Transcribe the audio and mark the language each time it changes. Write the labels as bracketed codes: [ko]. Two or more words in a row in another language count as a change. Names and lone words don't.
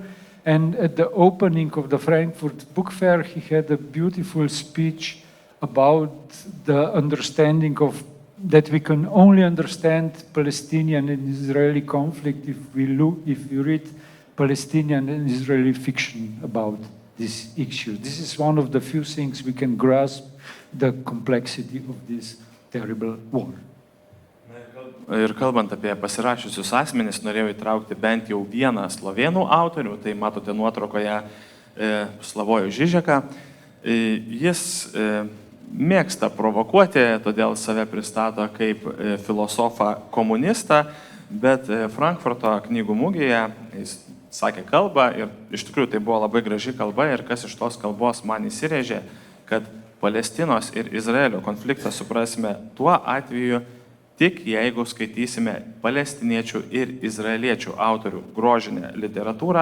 [en] And at the opening of the Frankfurt Book Fair, he had a beautiful speech about the understanding of that we can only understand Palestinian and Israeli conflict if we read Palestinian and Israeli fiction about this issue. This is one of the few things we can grasp the complexity of this terrible war. [lt] Ir kalbant apie pasirašiusius asmenys, norėjau įtraukti bent jau vieną slovėnų autorių, tai matote nuotraukoje Slavojų Žižeką. Jis mėgsta provokuoti, todėl save pristato kaip filosofą komunistą, bet Frankfurto knygų mugėje jis sakė kalbą ir iš tikrųjų tai buvo labai graži kalba ir kas iš tos kalbos man įsirėžė, kad Palestinos ir Izraelio konfliktą suprasime tuo atveju, tik jeigu skaitysime palestiniečių ir izraeliečių autorių grožinę literatūrą.